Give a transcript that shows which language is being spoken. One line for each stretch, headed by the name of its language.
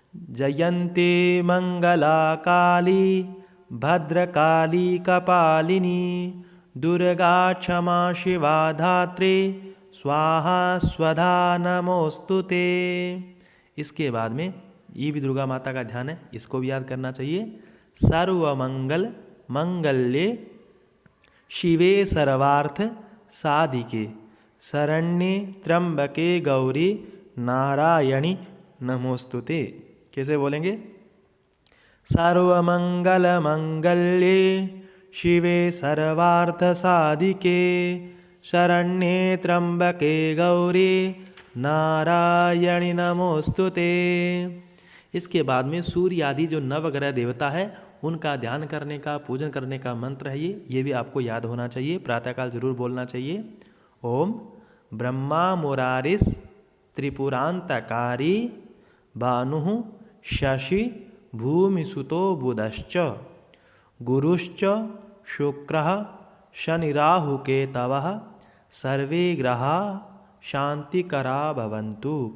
Sanskrit: जयंती मंगला काली भद्रकाली कपालिनी दुर्गा क्षमा शिवा धात्री स्वाहा स्वधा नमोस्तुते।
Hindi: इसके बाद में ये भी दुर्गा माता का ध्यान है, इसको भी याद करना चाहिए।
Sanskrit: सर्वमंगल मंगल्ये शिवे सर्वार्थ साधिके शरण्ये त्र्यंबके गौरी नारायणी नमोस्तुते।
Hindi: कैसे बोलेंगे?
Sanskrit: सर्वमंगल मंगल्ये शिवे सर्वार्थ साधिके शरण्ये त्र्यंबके गौरी नारायणी नमोस्तुते।
Hindi: इसके बाद में सूर्य आदि जो नवग्रह देवता है उनका ध्यान करने का, पूजन करने का मंत्र है ये भी आपको याद होना चाहिए, प्रातःकाल जरूर बोलना चाहिए।
Sanskrit: ओम ब्रह्मा मुरारिस त्रिपुरांतकारी भानुः शशि भूमिसुतो बुधश्च गुरुश्च शुक्रः शनिराहुकेतवः सर्वे ग्रहा शांतिकरा भवन्तु।